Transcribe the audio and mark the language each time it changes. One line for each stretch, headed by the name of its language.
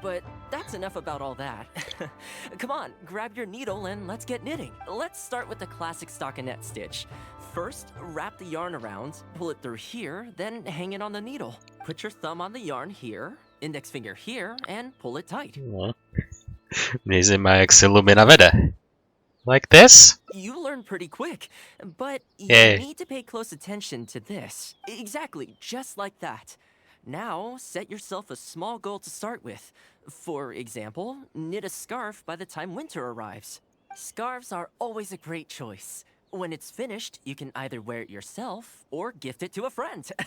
English: But that's enough about all that. Come on, grab your needle and let's get knitting. Let's start with the classic stockinette stitch. First, wrap the yarn around, pull it through here, then hang it on the needle. Put your thumb on the yarn here, index finger here, and pull it tight.
Czech: Mě zajímá, jak se Lumina vede.
English: Like this? You learn pretty quick, but you need to pay close attention to this. Exactly, just like that. Now, set yourself a small goal to start with. For example, knit a scarf by the time winter arrives. Scarves are always a great choice. When it's finished, you can either wear it yourself or gift it to a friend.